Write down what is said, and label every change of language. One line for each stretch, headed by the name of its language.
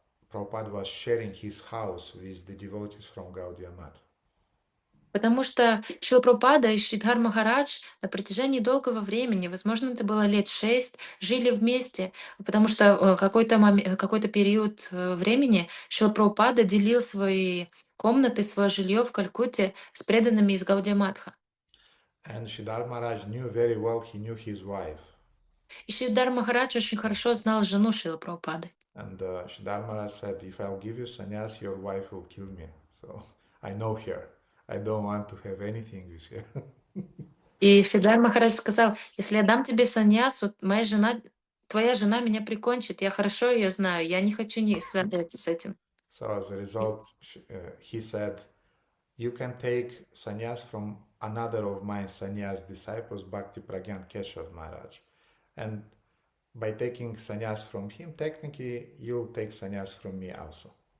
English: Prabhupada was sharing his house with the devotees from Gaudiya Math.
Russian: Потому что Шрила Прабхупада и Шридхар Махарадж на протяжении долгого времени, возможно, это было лет 6, жили вместе, потому что какой-то период времени Шрила Прабхупада делил свои комнаты, свое жилье в Калькутте с преданными из Гаудия Матха.
English: And Sridhar Maharaj knew very well, he knew his wife.
Russian: И Шридар Махарадж очень хорошо знал жену Шрила Прабхупады.
English: And Sridhar Maharaj said, if I'll give you sannyas, your wife will kill me. So I know her. I don't want to have anything with her.
Russian: И Шридар Махарадж сказал: если я дам тебе саньясу, твоя жена меня прикончит, я хорошо ее знаю, я не хочу не связываться с этим.
English: So as a result, he said, you can take sannyas from another of my sannyas disciples, Bhakti Pragyan Keshav Maharaj. And by taking sannyas from him, technically, you'll take sannyas from me also.